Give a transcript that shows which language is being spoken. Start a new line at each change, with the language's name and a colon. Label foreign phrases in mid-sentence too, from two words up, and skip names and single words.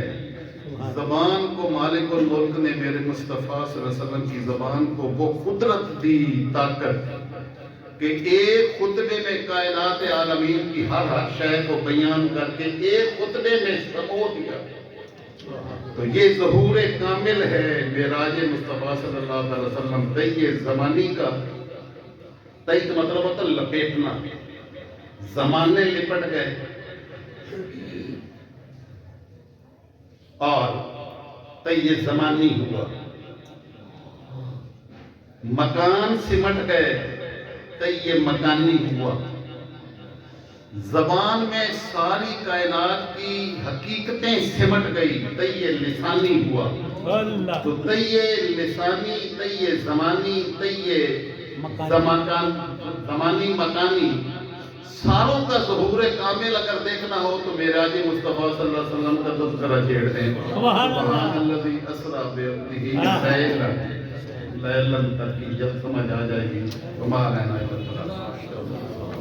Urdu: زبان کو مالک الملک نے میرے مصطفیٰ
Arabic: صلی اللہ علیہ وسلم
Urdu: کی زبان کو وہ قدرت دی, طاقت, کہ ایک خطبے میں کائنات عالمین کی ہر شے کو بیان کر کے ایک خطبے میں سمو دیا. تو یہ ظہور کامل ہے معراج مصطفیٰ
Arabic: صلی اللہ علیہ وسلم.
Urdu: طی زمانی کا, طی کا مطلب ہوتا ہے لپیٹنا, زمانے لپٹ گئے اور طی زمانی ہوا. مکان سمٹ گئے, طی مکانی ہوا. زبان میں ساری کائنات کی حقیقتیں سمٹ گئی, طی لسانی ہوا. تو طی لسانی, طی زمانی, طی زمانی مکانی, ساروں کا ظہور کامل اگر دیکھنا ہو تو معراج مصطفیٰ
Arabic: صلی اللہ علیہ وسلم
Urdu: کا تذکرہ چھیڑ دیں.
Arabic: سبحان الذی اسریٰ بعبدہ لیلا,
Urdu: تک کی جب سمجھ آ جائے گی.
Arabic: وما علینا الا البلاغ.